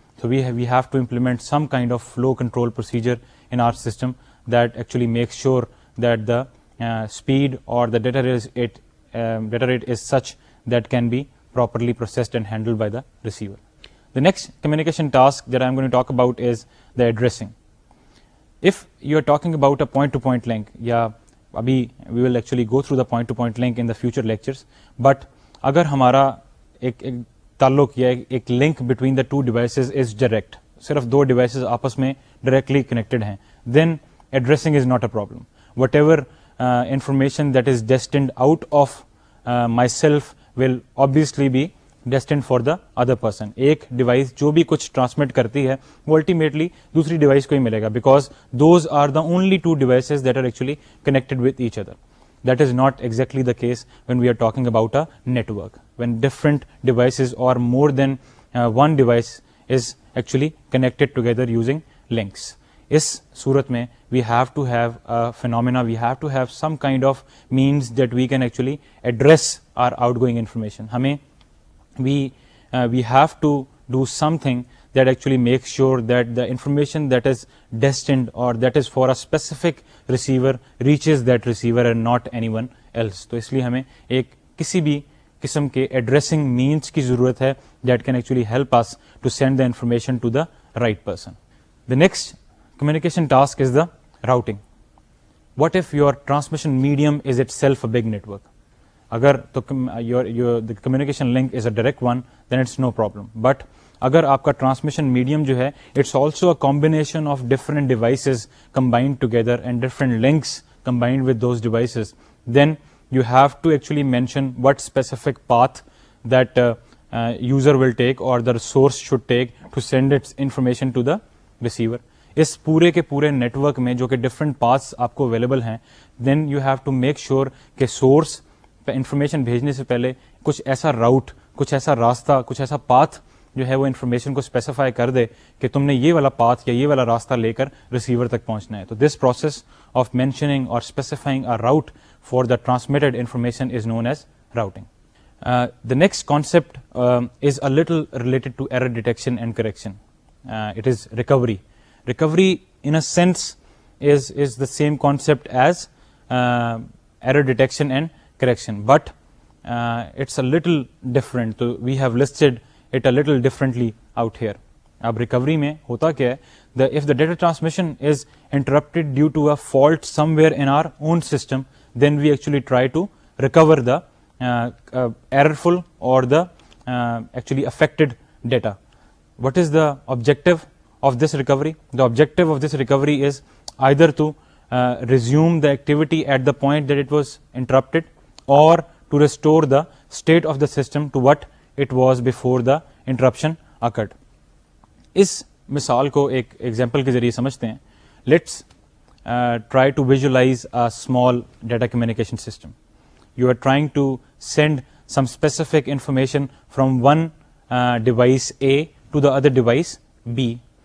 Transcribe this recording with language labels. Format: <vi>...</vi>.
<en>So we have to implement some kind of flow control procedure in our system that actually makes sure that the speed or the data rate is such that can be properly processed and handled by the receiver. The next communication task that I'm going to talk about is the addressing. If you are talking about a point-to-point link, we will actually go through the point-to-point link in the future lectures, but</en> <ur>اگر ہمارا ایک تعلق یا ایک link</ur> <en>between the two devices is direct,</en> <ur>صرف دو devices آپس میں directly connected ہیں،</ur> <en>Then addressing is not a problem. Whatever information that is destined out of myself will obviously be destined for the other person.</en> <ur>ایک device جو بھی کچھ transmit کرتی ہے وہ الٹیمیٹلی دوسری ڈیوائس کو ہی ملے گا،</ur> <en>Because those are the only two devices that are actually connected with each other. That is not exactly the case when we are talking about a network, when different devices or more than one device is actually connected together using links.</en> <ur>Is surat mein</ur> <en>we have to have a phenomena, we have to have some kind of means that we can actually address our outgoing information. We have to do something that actually makes sure that the information that is destined or that is for a specific receiver reaches that receiver and not anyone else.</en> <ur>تو اس لیے ہمیں ایک کسی بھی قسم کے addressing means کی ضرورت ہے</ur> <en>that can actually help us to send the information to the right person. The next communication task is the routing. What if your transmission medium is itself a big network?</en> <ur>اگر تو</ur> <en>the communication link is a direct one, then it's no problem. But</en> <ur>اگر آپ کا transmission medium جو ہے</ur> <en>It's also a combination of different devices combined together and different links combined with those devices, then you have to actually mention what specific path that user will take or the source should take to send its information to the receiver.</en> <ur>اس پورے کے پورے net work میں جو کہ different paths آپ کو available ہیں,</ur> <en>then you have to make sure</en> <ur>کہ سورس پہ انفارمیشن بھیجنے سے پہلے کچھ ایسا راؤٹ, کچھ ایسا راستہ, کچھ ایسا پاتھ جو ہے وہ انفارمیشن کو اسپیسیفائی کر دے کہ تم نے یہ والا پاتھ یا یہ والا راستہ لے کر ریسیور تک پہنچنا ہے. تو</ur> <en>This process of mentioning اور specifying a route for the transmitted information is known as routing. The next concept is a little related to error detection and correction. It is recovery. Recovery, in a sense, is the same concept as error detection and correction, but it's a little different. So we have listed it a little differently out here.</en> <ur>اب recovery میں ہوتا کیا ہے,</ur> <en>if the data transmission is interrupted due to a fault somewhere in our own system, then we actually try to recover the errorful or the actually affected data. What is the objective of this recovery? The objective of this recovery is either to resume the activity at the point that it was interrupted, or to restore the state of the system to what it was before the interruption occurred.</en> <ur>اس مثال کو ایک example کے ذریعے سمجھتے ہیں.</ur> <en>Let's try to visualize a small data communication system. You are trying to send some specific information from one device A to the other device B.</en>